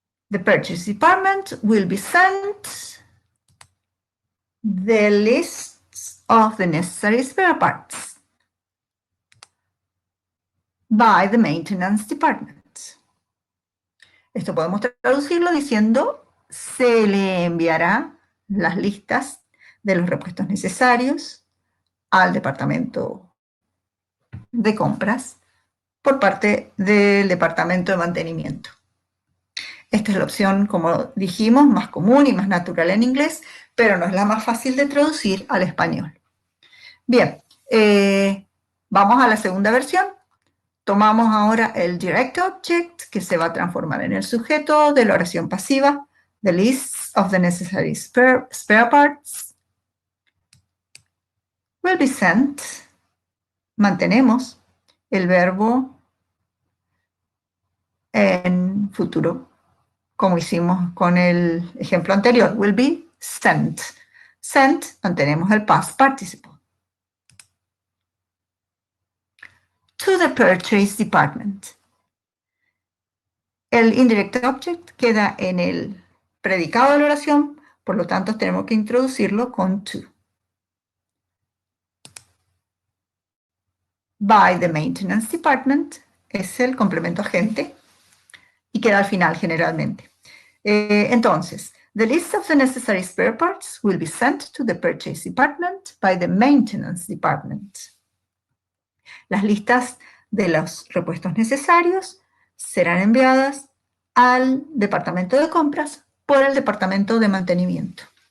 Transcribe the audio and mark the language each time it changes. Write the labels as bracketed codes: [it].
[en] The purchase department will be sent the lists of the necessary spare parts by the maintenance department. [es] Esto podemos traducirlo diciendo, se le enviará las listas de los repuestos necesarios al departamento de compras por parte del departamento de mantenimiento. Esta es la opción, como dijimos, más común y más natural en inglés, pero no es la más fácil de traducir al español. Bien, vamos a la segunda versión. Tomamos ahora el direct object, que se va a transformar en el sujeto de la oración pasiva, [en] the list of the necessary spare parts will be sent. [es] Mantenemos el verbo en futuro, como hicimos con el ejemplo anterior, will be sent. Sent, mantenemos el past participle. [en] To the purchase department. [es] El indirect object queda en el predicado de la oración, por lo tanto tenemos que introducirlo con to. [en] By the maintenance department [es] es el complemento agente y queda al final generalmente. [en] Entonces, the list of the necessary spare parts will be sent to the purchase department by the maintenance department. [es] Las listas de los repuestos necesarios serán enviadas al departamento de compras por el departamento de mantenimiento.